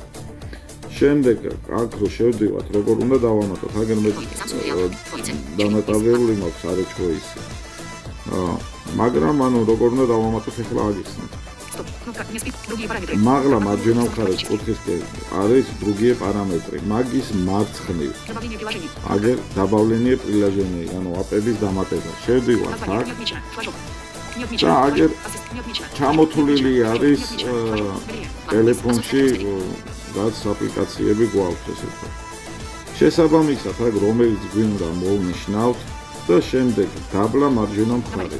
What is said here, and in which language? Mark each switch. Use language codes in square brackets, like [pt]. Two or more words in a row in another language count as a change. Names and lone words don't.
[ka] შემდეგ აქ რო შევდივართ, როგორ უნდა დავამატოთ, აგერ მე დამატებული მაქვს RH Voice. მაგრამ ანუ როგორ უნდა დავამატოთ ახლა აგიხსნით. მაღლა მარჯვენა მხარეს კუთხისკენ არის [ru] другие параметры. [ka] მაგის მარცხნივ. აგერ [ru] добавление приложений, [ka] ანუ აპების დამატება. შევდივართ აქ. და აგერ ჩამოთვლილი არის ტელეფონში რაც აპლიკაციები გვაქვს, ესე ვთქვათ. შესაბამისად, აქ რომელიც გვინდა მოვნიშნავთ და შემდეგ დაბლა მარჯვენა მხარეს.